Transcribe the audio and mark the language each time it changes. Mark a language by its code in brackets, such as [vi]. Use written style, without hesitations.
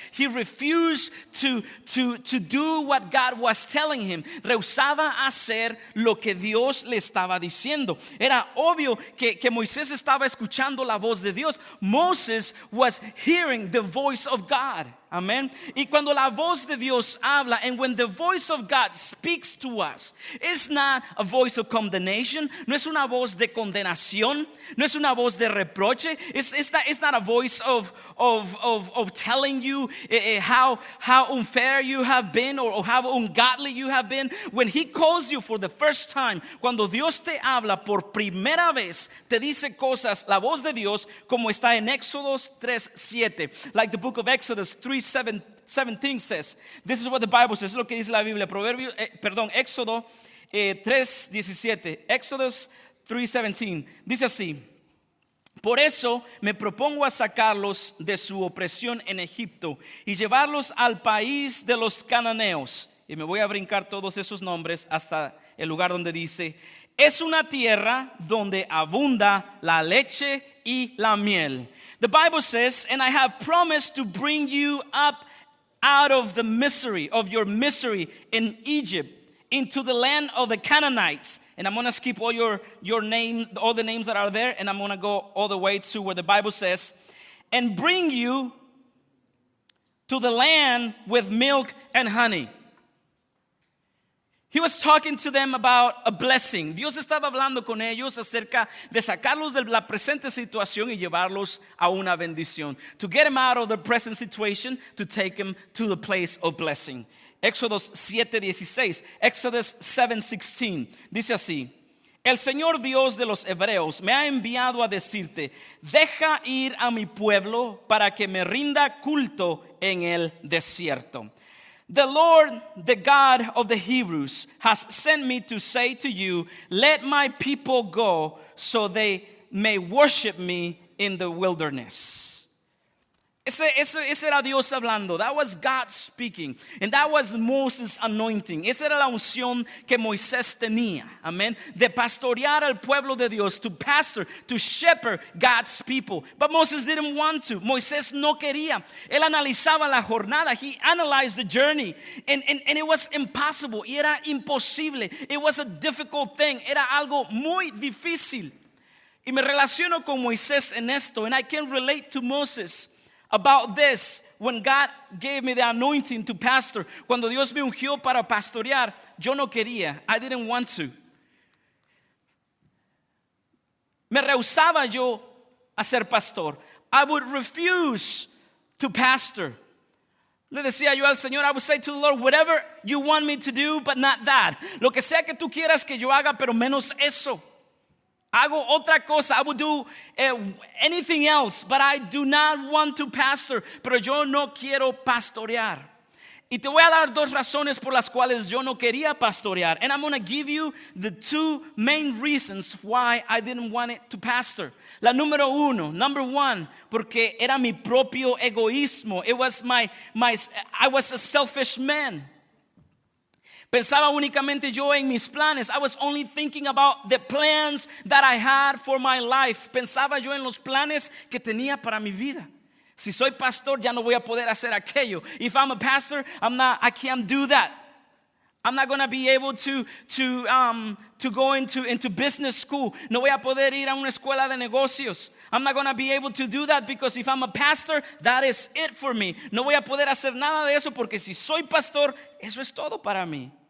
[en] He refused to do what God was telling him. [es] Rehusaba hacer lo que Dios le estaba diciendo. Era obvio que Moisés estaba escuchando la voz de Dios. [en] Moses was hearing the voice of God. Amen. [es] Y cuando la voz de Dios habla, [en] and when the voice of God speaks to us, it's not a voice of condemnation. [es] No es una voz de condenación. No es una voz de reproche. [en] It's not a voice of telling you how unfair you have been or how ungodly you have been. When He calls you for the first time, [es] cuando Dios te habla por primera vez, te dice cosas, la voz de Dios, como está en Éxodo 3:7, [en] like the book of Exodus 3:7 17 says. This is what the Bible says. [es] Es lo que dice la Biblia. Éxodo 3:17. [en] Exodus 3:17. [es] Dice así. Por eso me propongo a sacarlos de su opresión en Egipto y llevarlos al país de los cananeos. Y me voy a brincar todos esos nombres hasta el lugar donde dice, es una tierra donde abunda la leche y la miel. [en] The Bible says, and I have promised to bring you up out of the misery, of your misery in Egypt, into the land of the Canaanites. And I'm going to skip all your names, all the names that are there, and I'm going to go all the way to where the Bible says, and bring you to the land with milk and honey. He was talking to them about a blessing. [es] Dios estaba hablando con ellos acerca de sacarlos de la presente situación y llevarlos a una bendición. [en] To get them out of the present situation, to take them to the place of blessing. [es] Éxodos 7:16, Exodus 7:16, dice así, el Señor Dios de los hebreos me ha enviado a decirte, deja ir a mi pueblo para que me rinda culto en el desierto. [en] The Lord, the God of the Hebrews, has sent me to say to you, let my people go so they may worship me in the wilderness. [es] Ese era Dios hablando. [en] That was God speaking. And that was Moses' anointing. [es] Esa era la unción que Moisés tenía. Amén. De pastorear al pueblo de Dios. [en] To pastor, to shepherd God's people. But Moses didn't want to. [es] Moisés no quería. Él analizaba la jornada. [en] He analyzed the journey. And it was impossible. [es] Y era imposible. [en] It was a difficult thing. [es] Era algo muy difícil. Y me relaciono con Moisés en esto. [en] And I can relate to Moses about this when God gave me the anointing to pastor. [es] Cuando Dios me ungió para pastorear, yo no quería. [en] I didn't want to. [es] Me rehusaba yo a ser pastor. [en] I would refuse to pastor. [es] Le decía yo al Señor, [en] I would say to the Lord, whatever you want me to do, but not that. [es] Lo que sea que tú quieras que yo haga, pero menos eso. Hago otra cosa. [en] I would do anything else, but I do not want to pastor. [es] Pero yo no quiero pastorear. Y te voy a dar dos razones por las cuales yo no quería pastorear. [en] And I'm going to give you the two main reasons why I didn't want it to pastor. [es] La número uno, [en] number one, [es] porque era mi propio egoísmo. [en] It was I was a selfish man. [es] Pensaba únicamente yo en mis planes. [en] I was only thinking about the plans that I had for my life. [es] Pensaba yo en los planes que tenía para mi vida. Si soy pastor, ya no voy a poder hacer aquello. [en] If I'm a pastor, I can't do that. I'm not going to be able to go into business school. [es] No voy a poder ir a una escuela de negocios. [en] I'm not going to be able to do that because if I'm a pastor, that is it for me. [es] No voy a poder hacer nada de eso porque si soy pastor, eso es todo para mí.